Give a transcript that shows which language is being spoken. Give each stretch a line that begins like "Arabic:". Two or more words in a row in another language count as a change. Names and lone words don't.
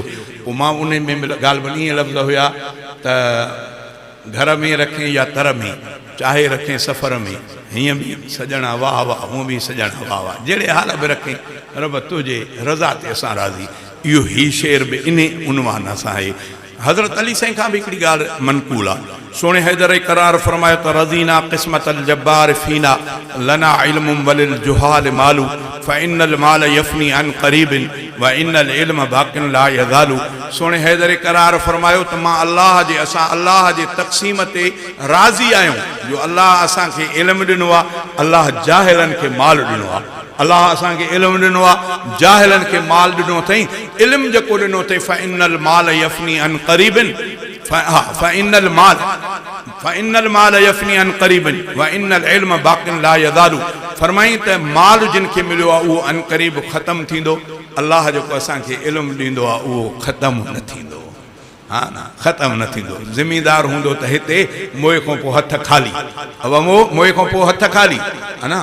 Sindhi: पोइ मां उन में ॻाल्हि में ईअं लफ़्ज़ हुया त घर में रखें या तर में, चाहे रखें सफ़र में, हीअं बि सॼणा वाह वाह हूअं बि सॼणा वाह वाह, जहिड़े हाल बि रखें रब तुंहिंजे रज़ा ते असां राज़ी। इहो ही शेर बि इन उनवान सां आहे। हज़रत अली साईं खां बि हिकिड़ी ॻाल्हि मनक़ूल आहे। सोणे हैदर करार फरमायो त
Arabic: رضينا قسمة الجبار فينا لنا علم وللجهال مال فإن المال يفنى عن قريب وإن العلم باق لا يزال.
Sindhi: सोणे हैदर करार फरमायो त मां असां अल्लाह जे तक़सीम ते राज़ी आहियूं, जो अल्लाह असांखे इल्मु ॾिनो आहे, अल्लाह जाहिलनि खे माल ॾिनो आहे। अल्लाह असांखे इल्मु ॾिनो आहे, जाहिलनि खे माल ॾिनो अथई। इल्मु जेको ॾिनो अथई
Arabic: فإن المال يفنى عن قريب فإن المال يفنى عن قريب وإن العلم باق لا يزال.
Sindhi: फरमाई त माल जिन खे मिलियो आहे उहो अन क़रीब ख़तमु थींदो, अल्लाह जेको असांखे इल्मु ॾींदो आहे उहो ख़तमु न थींदो। हा न, ख़तमु न थींदो। ज़िमीदार हूंदो त हिते मोए खां पोइ हथ ख़ाली, अब मोए खां पोइ हथ ख़ाली, हा न।